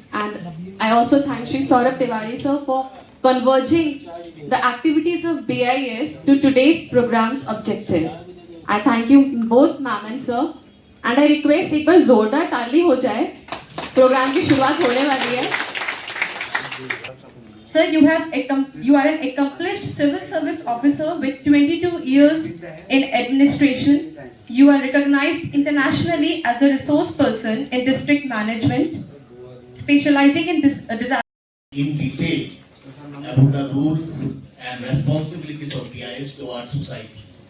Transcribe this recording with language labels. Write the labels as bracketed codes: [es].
[en] And I also thank Shri Saurabh Tiwari sir for converging the activities of BIS to today's program's objective. I thank you both, ma'am and sir. And I request [hi] एक बार जोरदार ताली हो जाए. Programme की शुरुआत होने वाली है. [en] Sir, you are an accomplished civil service officer with 22 years in administration. You are recognized internationally as a resource person in district management, specializing in disaster. In detail about the rules and responsibilities of BIS to our society.